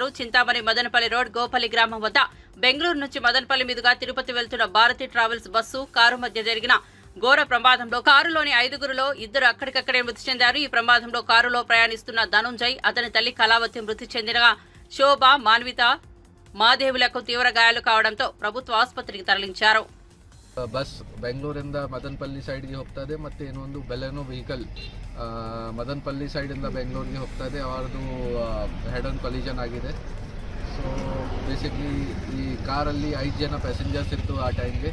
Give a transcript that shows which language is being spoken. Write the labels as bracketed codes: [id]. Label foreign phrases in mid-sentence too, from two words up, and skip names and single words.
[te] చింతామణి మదనపల్లి రోడ్ గోపల్లి గ్రామం వద్ద బెంగళూరు నుంచి మదనపల్లి మీదుగా తిరుపతి వెళ్తున్న భారతి ట్రావెల్స్ బస్సు కారు మధ్య జరిగిన ఘోర ప్రమాదంలో కారులోని 5గురిలో 2 అక్కడికక్కడే మృతి చెందారు. ఈ ప్రమాదంలో కారులో ప్రయాణిస్తున్న ధనుంజయ్, అతని తల్లి కళావతి మృతి చెందిన శోభ, మాన్విత, మాదేవులకు తీవ్ర గాయాలు కావడంతో ప్రభుత్వ ఆసుపత్రికి తరలించారు. [kn] ಬಸ್ ಬೆಂಗಳೂರಿಂದ ಮದನಪಲ್ಲಿ ಸೈಡ್ಗೆ ಹೋಗ್ತಾ ಇದೆ ಮತ್ತು ಇನ್ನೊಂದು ಬೆಲೆನೋ ವೆಹಿಕಲ್ ಮದನಪಲ್ಲಿ ಸೈಡಿಂದ ಬೆಂಗಳೂರಿಗೆ ಹೋಗ್ತಾ ಇದೆ. ಅವರದು [en] head on collision [kn] ಆಗಿದೆ. [en] so basically [kn] ಈ ಕಾರಲ್ಲಿ 5 ಜನ ಪ್ಯಾಸೆಂಜರ್ಸ್ ಇತ್ತು ಆ ಟೈಮ್ಗೆ.